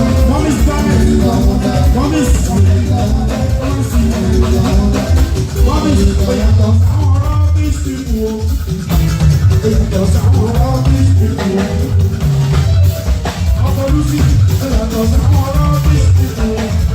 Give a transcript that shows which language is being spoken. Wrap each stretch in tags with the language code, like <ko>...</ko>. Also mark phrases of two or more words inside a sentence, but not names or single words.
<yo>Mọ́mí sáré. Mọ́mí sáré. Mọ́mí sáré. Mọ́mí sáré. Àwọn</yo> <en>rubbish people</en> <yo>o. Àwọn</yo> <en>rubbish people</en> <yo>o. Ọkọ̀ Lucy, àwọn</yo> <en>rubbish people</en> <yo>o.</yo>